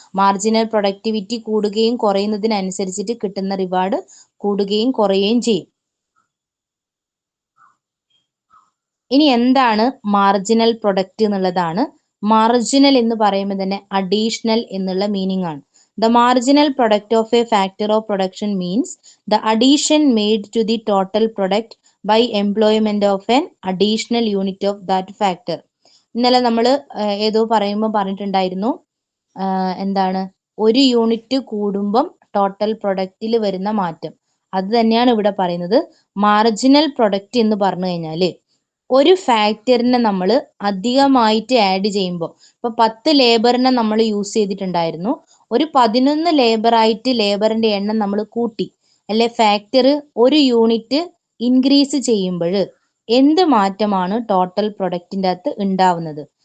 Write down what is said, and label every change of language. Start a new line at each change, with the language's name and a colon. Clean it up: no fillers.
Malayalam: Marginal productivity കൂടുകയും കുറയുന്നതിനനുസരിച്ചിട്ട് കിട്ടുന്ന reward കൂടുകയും കുറയുകയും ചെയ്യും. ഇനി എന്താണ് മാർജിനൽ പ്രൊഡക്റ്റ് എന്നുള്ളതാണ്. മാർജിനൽ എന്ന് പറയുമ്പോൾ തന്നെ അഡീഷണൽ എന്നുള്ള മീനിങ് ആണ്.
English: The marginal product of a factor of production means the addition made to the total product by employment of an additional unit of that factor.
Malayalam: ഇന്നലെ നമ്മൾ ഏതോ പറയുമ്പോൾ പറഞ്ഞിട്ടുണ്ടായിരുന്നു എന്താണ്, ഒരു യൂണിറ്റ് കൂടുമ്പം ടോട്ടൽ പ്രൊഡക്റ്റിൽ വരുന്ന മാറ്റം. അത് തന്നെയാണ് ഇവിടെ പറയുന്നത്. മാർജിനൽ പ്രൊഡക്റ്റ് എന്ന് പറഞ്ഞു കഴിഞ്ഞാൽ ഒരു ഫാക്ടറിനെ നമ്മൾ അധികമായിട്ട് ആഡ് ചെയ്യുമ്പോൾ, ഇപ്പൊ 10 ലേബറിനെ നമ്മൾ യൂസ് ചെയ്തിട്ടുണ്ടായിരുന്നു, ഒരു 11 ലേബറായിട്ട് ലേബറിന്റെ എണ്ണം നമ്മൾ കൂട്ടി, അല്ലെ ഫാക്ടർ ഒരു യൂണിറ്റ് ഇൻക്രീസ് ചെയ്യുമ്പോൾ എന്ത് മാറ്റമാണ് ടോട്ടൽ പ്രൊഡക്റ്റിന്റെ അകത്ത് ഉണ്ടാവുന്നത്?